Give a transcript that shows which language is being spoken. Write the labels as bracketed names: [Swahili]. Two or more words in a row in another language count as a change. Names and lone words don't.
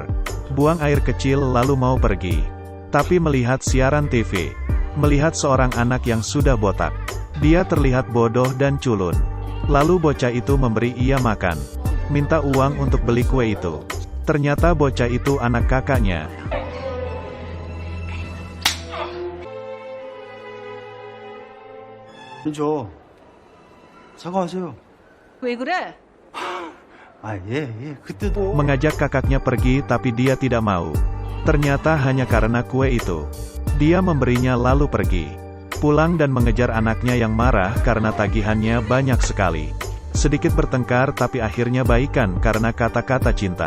[Indonesian] Buang air kecil lalu mau pergi. Tapi melihat siaran TV. Melihat seorang anak yang sudah botak. Dia terlihat bodoh dan culun. Lalu bocah itu memberi ia makan. Minta uang untuk beli kue itu. Ternyata bocah itu anak kakaknya. [Korean] 저 사과하세요. 왜 그래? 그때도 [Indonesian] Mengajak kakaknya pergi tapi dia tidak mau. Ternyata hanya karena kue itu. Dia memberinya lalu pergi. Pulang dan mengejar anaknya yang marah karena tagihannya banyak sekali. Sedikit bertengkar tapi akhirnya baikan karena kata-kata cinta.